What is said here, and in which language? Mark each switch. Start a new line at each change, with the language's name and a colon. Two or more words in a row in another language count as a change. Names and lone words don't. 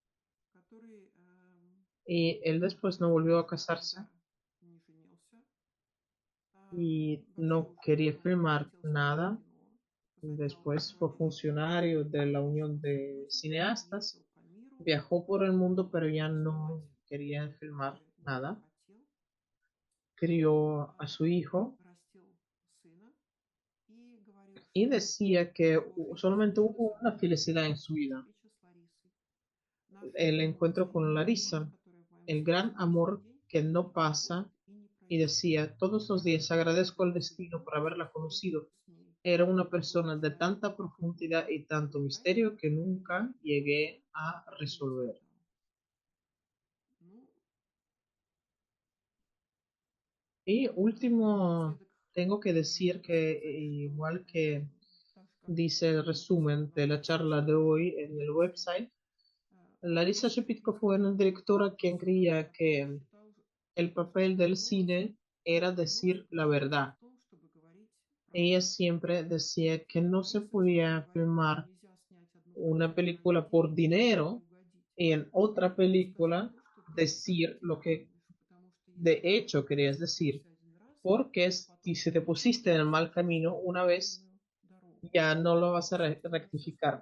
Spanish: Y él después no volvió a casarse y no quería filmar nada. Después fue funcionario de la Unión de Cineastas. Viajó por el mundo, pero ya no quería filmar nada. crió a su hijo
Russian: растил сына и говорил,
Spanish: y
Russian: что
Spanish: decía que solamente
Russian: продолжение
Spanish: hubo
Russian: будет
Spanish: una felicidad en
Russian: это
Spanish: su vida,
Russian: встреча с Ларисой. Наш
Spanish: el encuentro con
Russian: удивительный роман,
Spanish: Larisa,
Russian: который в моем
Spanish: el
Russian: сердце
Spanish: gran
Russian: каждый
Spanish: amor
Russian: день
Spanish: que no
Russian: не
Spanish: pasa,
Russian: приходит и не
Spanish: y
Russian: пройдет.
Spanish: decía, todos los días agradezco al destino por haberla conocido. Era una persona de tanta profundidad y tanto misterio que nunca llegué a resolver.
Russian: Ну,
Spanish: Y último,
Russian: напоследок,
Spanish: tengo que decir
Russian: хочу
Spanish: que
Russian: сказать, что
Spanish: igual que
Russian: так же, как
Spanish: dice el resumen de la charla de hoy en el website, Larisa Shepitko fue una directora quien creía que el papel del cine era decir la verdad. Ella siempre decía que no se podía filmar una película por dinero y en otra película decir lo que de hecho querías decir, porque si se te pusiste en el mal camino una vez, ya no lo vas a rectificar.